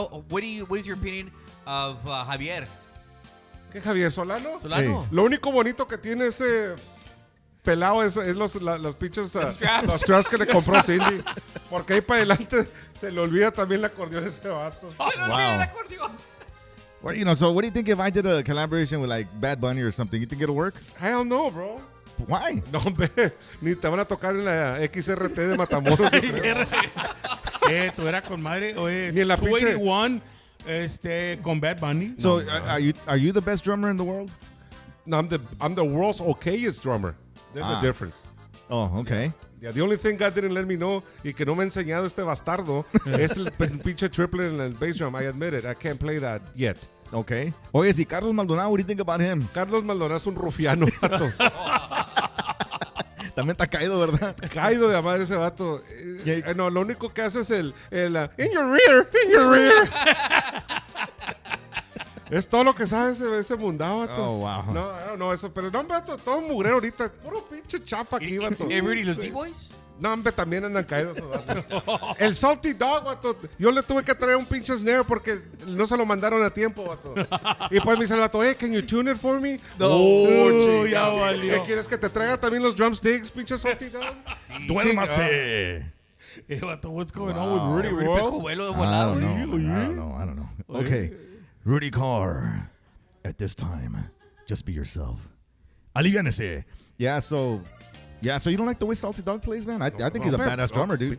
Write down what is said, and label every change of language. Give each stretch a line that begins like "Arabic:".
English: What is your opinion of Javier
Spanish: ¿Qué, Javier Solano?
English: Solano?
Spanish: Lo único bonito que tiene ese pelado es los pinches
English: straps.
Spanish: los straps que le compró Cindy. Porque ahí para adelante se le olvida también el acordeón a ese vato.
English: Wow. Well, so what do you think if I did a collaboration with like Bad Bunny or something? You think it'll work? Hell no, bro. Why?
Spanish: No, hombre, ni te van a tocar en la XRT de Matamoros. yo creo. Tú eras con madre. Oye, Ni en la pinche- 281 con Bad Bunny.
English: So are you the best drummer in the world? No, I'm the world's okayest drummer. There's a difference. Oh, okay. Yeah, the only thing God didn't let me know
Spanish: y que no me ha enseñado este bastardo es el pinche triple en el bass drum.
English: I admit it. I can't play that yet. Okay.
Spanish: Oye, si
English: Carlos Maldonado, what do you think about him?
Spanish: Carlos Maldonado es un rufiano, vato. También está caído, ¿verdad? Caído de madre ese vato. No, lo único que hace es el
English: in your rear.
Spanish: Es todo lo que sabe ese mundado, vato. Oh, wow. No, eso, pero no, vato, todo mugrero ahorita. Puro pinche chafa aquí, vato. Rudy, los D-Boys? No, hombre, también andan caídos esos vatos. El Salty Dog, vato. Yo le tuve que traer un pinche snare porque no se lo mandaron a tiempo, vato. Y pues me dice el vato,
English: hey, can you tune it for me?
Spanish: No, ya valió. ¿Quieres que te traiga también los drumsticks, pinche Salty Dog? Duérmase.
English: Vato, what's going on with Rudy, Rudy bro?
Spanish: pescovuelo de
English: I
Spanish: volado.
English: don't know. Okay. Rudy Carr, at this time, just be yourself.
Spanish: Aliviánese.
English: Yeah, so you don't like the way Salty Dog plays, man? I think he's a badass drummer, dude.